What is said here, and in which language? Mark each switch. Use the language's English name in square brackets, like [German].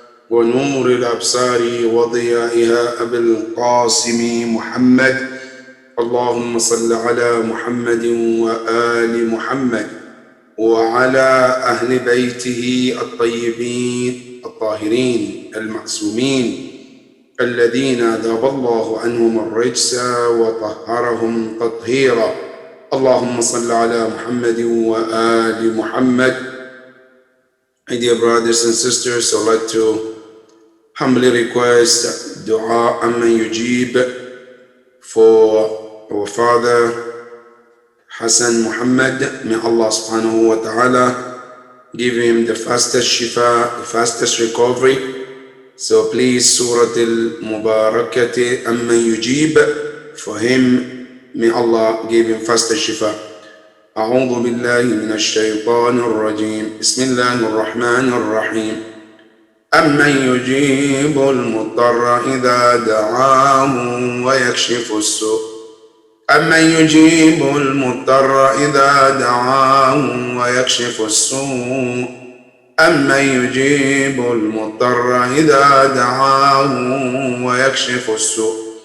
[Arabic] ونور الأبصار وضيائها أبي القاسم محمد، اللهم صل على محمد وآل محمد وعلى أهل بيته الطيبين الطاهرين المعصومين الذين أذهب الله عنهم الرجس وطهرهم تطهيرا، اللهم صل على محمد وآل محمد. [English] My dear brothers and sisters, I'd like to humbly request dua amman yujib for our father Hassan Muhammad. May Allah subhanahu wa ta'ala give him the fastest shifa, the fastest recovery. So please, Surah Al-Mubarakati amman yujib, for him, may Allah give him fastest shifa. [Arabic] أعوذ بالله من الشيطان الرجيم، بسم الله الرحمن الرحيم، أمن يجيب المضطر إذا دعاه ويكشف السوء، أمن يجيب المضطر إذا دعاه ويكشف السوء، أمن يجيب المضطر إذا دعاه ويكشف السوء،